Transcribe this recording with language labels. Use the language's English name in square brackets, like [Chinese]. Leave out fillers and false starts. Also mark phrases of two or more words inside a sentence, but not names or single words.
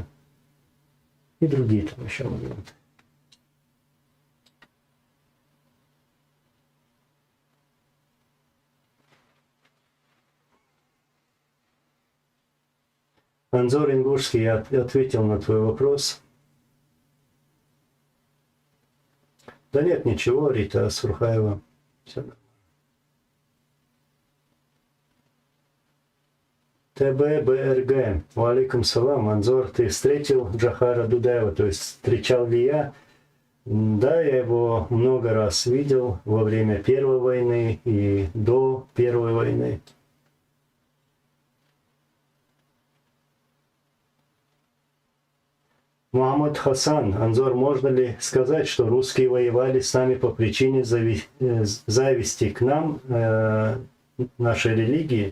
[Russian] И другие там еще моменты. Анзор Ингушский, я ответил на твой вопрос. Да нет, ничего, Рита Сурхаева. Все нормально. ТББРГ. [Arabic] وعليكم السلام. [Russian] Анзор, ты встретил Джохара Дудаева, то есть встречал ли я? Да, я его много раз видел во время Первой войны и до Первой войны. Мухаммад Хасан, Анзор, можно ли сказать, что русские воевали с нами по причине зависти к нам, нашей религии?